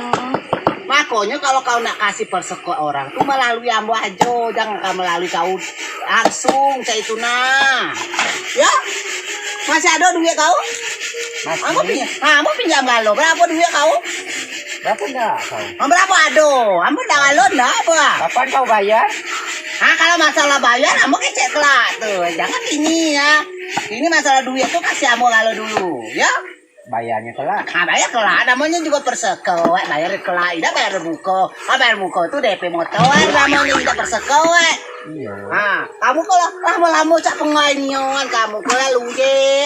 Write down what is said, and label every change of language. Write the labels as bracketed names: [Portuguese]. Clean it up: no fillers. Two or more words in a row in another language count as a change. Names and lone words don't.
[Indonesian] Makanya kalau kau nak kasih persekot orang tuh melalui ambo aja, jangan kau melalui kau langsung kayak itu nah. Ya, masih ada duit kau? Masih. Ambo pinjam galo, berapa duit kau? Berapa enggak kau? Berapa ado? Ambo dah galo dah apa? Kapan kau bayar? Kalau masalah bayar, ambo kecek kelak tuh, jangan ini ya. Ini masalah duit tuh kasih ambo galo dulu, ya. Bayarnya kelak. Bayar kelak, namanya juga persekot, bayar kelak, tidak bayar buko. Bayar buko itu DP motor, namanya tidak perseko Iya. Kamu kalau lama-lama cak pengainyon kamu kalau luye.